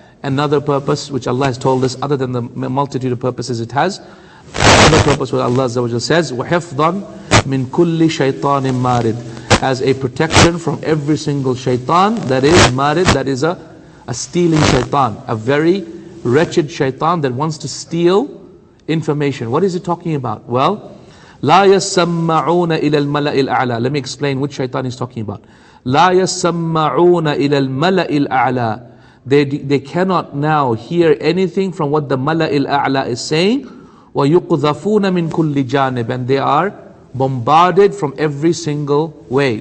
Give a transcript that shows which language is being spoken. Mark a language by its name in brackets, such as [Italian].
[English] Another purpose, which Allah has told us, other than the multitude of purposes it has, another purpose what Allah Azza wa Jalla says, [Arabic] وَحِفْظًا مِن كُلِّ شَيْطَانٍ مَارِد, [English] as a protection from every single shaitan that is marid, that is a stealing shaitan, a very wretched shaitan that wants to steal information. What is it talking about? [Arabic] Well, لَا يَسَّمَّعُونَ إِلَى الْمَلَإِ الْأَعْلَى. [English] Let me explain which shaitan he's talking about. [Arabic] لَا يَسَّمَّعُونَ إِلَى الْمَلَإِ الْأَعْلَى. [English] They cannot now hear anything from what the Mala'il A'la is saying. [Arabic] وَيُقْذَفُونَ مِن كُلِّ جَانِبٍ, [English] and they are bombarded from every single way.